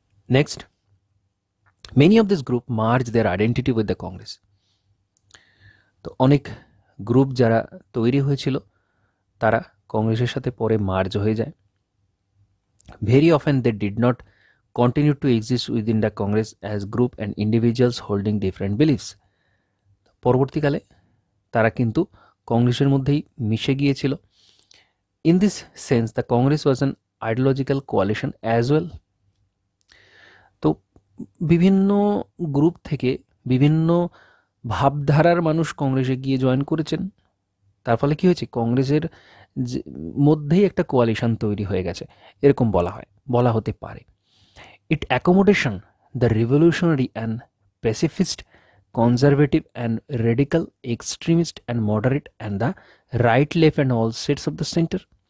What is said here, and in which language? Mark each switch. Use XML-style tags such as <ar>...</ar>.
<en>Next, many of this group merge their identity with the Congress.</en> <bn>তো অনেক group যারা তৈরি হয়েছিল তারা কংগ্রেসের সাথে পরে মার্জ হয়ে যায়।</bn> <en>Very often they did not continue to exist within the Congress as group and individuals holding different beliefs.</en> <bn>পরবর্তীকালে তারা কিন্তু কংগ্রেসের মধ্যেই মিশে গিয়েছিল।</bn> <en>In this sense, the Congress was an ideological coalition as well.</en> <bn>তো বিভিন্ন গ্রুপ থেকে বিভিন্ন ভাবধারার মানুষ কংগ্রেসে গিয়ে জয়েন করেছেন, তার ফলে কি হয়েছে, কংগ্রেসের মধ্যেই একটা কোয়ালিশন তৈরি হয়ে গেছে, এরকম বলা হতে পারে।</bn> <en>It accommodation the revolutionary and pacifist, conservative and radical, extremist and moderate and the right, left and all sets of the centre.</en>